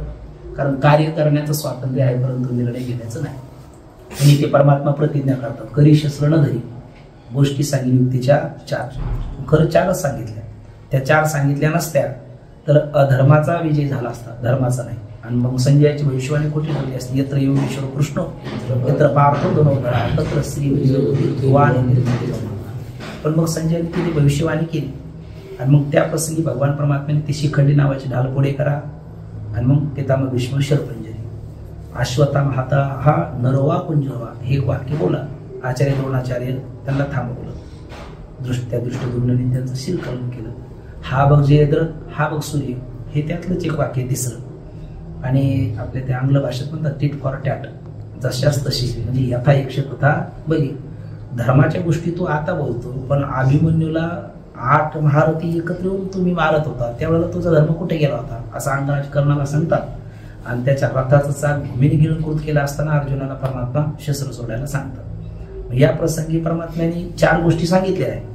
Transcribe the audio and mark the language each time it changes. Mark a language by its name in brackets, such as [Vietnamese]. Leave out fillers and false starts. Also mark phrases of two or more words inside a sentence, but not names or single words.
[Marathi] कारण कार्य करण्याचं स्वातंत्र्य आहे परंतु निर्णय घेण्याचं नाही. आणि ते परमात्मा प्रतिज्ञा करतात, करी शस्त्र न धरी. गोष्टी सांगितली युक्तीच्या 4, खरं 4च सांगितल्या. त्या 4 सांगितल्या नसत्या तर अधर्माचा विजय झाला असता, धर्माचा नाही. आणि मग संजयाची भविष्यवाणी खोटी ठरली असती. [Sanskrit] यत्र योगेश्वर कृष्ण यत्र पार्थो धनोधरा तत्र श्री. [Marathi] पण मग संजयाने तिथे भविष्यवाणी केली आणि मग त्या प्रसंगी भगवान परमात्म्याने ती शिखंडी नावाची ढाल पुढे करा आणि मग पितामह भीष्म शरपंजरी. अश्वत्थामा [Sanskrit] हाता हा नरवा कुंजरवा [Marathi] हे एक वाक्य बोला. आचार्य द्रोणाचार्य त्यांना थांबवलं. त्या दृष्टदुम्नाने त्यांचं शिरकलन केलं. हा बघ जयद्रथ, हा बघ सूर्य, हे त्यातलंच एक वाक्य 3रं. आणि आपल्या त्या आंग्ल भाषेत म्हणतात [English] tit for tat, [Marathi] जशाच तशी. [Sanskrit] म्हणजे यथा यक्ष तथा बली. [Marathi] धर्माच्या गोष्टी तू आता बोलतो, पण अभिमन्यूला 8 महारथी एकत्र येऊन तुम्ही मारत होता, त्यावेळेला तुझा धर्म कुठे गेला होता असं अंगराज कर्णाला सांगतात. आणि त्याच्या रथाचा चाक भूमीने गिळंकृत केला असताना अर्जुनाला परमात्मा शस्त्र सोडायला सांगतात. या प्रसंगी परमात्म्याने 4 गोष्टी सांगितल्या आहेत.